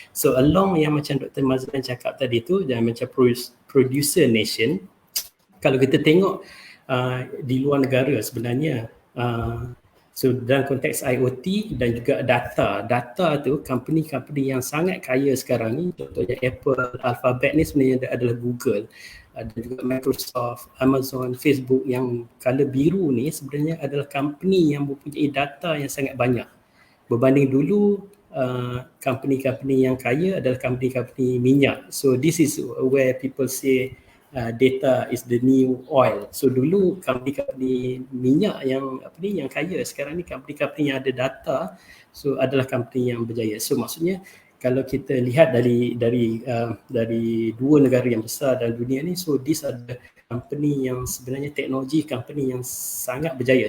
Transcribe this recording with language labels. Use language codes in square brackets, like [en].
[ms] So along yang macam Dr. Mazlan cakap tadi tu, dan macam producer nation, kalau kita tengok di luar negara sebenarnya, so dalam konteks IoT dan juga data tu, company-company yang sangat kaya sekarang ni, contohnya Apple, Alphabet ni sebenarnya adalah Google, dan juga Microsoft, Amazon, Facebook. Yang color biru ni sebenarnya adalah company yang mempunyai data yang sangat banyak. Berbanding dulu, company-company yang kaya adalah company-company minyak. [en] So this is where people say data is the new oil. [ms] So dulu company-company minyak yang kaya, sekarang ni company-company yang ada data, so adalah company yang berjaya. So maksudnya kalau kita lihat dari dua negara yang besar dalam dunia ni, [en] so these are the company [ms] yang sebenarnya teknologi company yang sangat berjaya.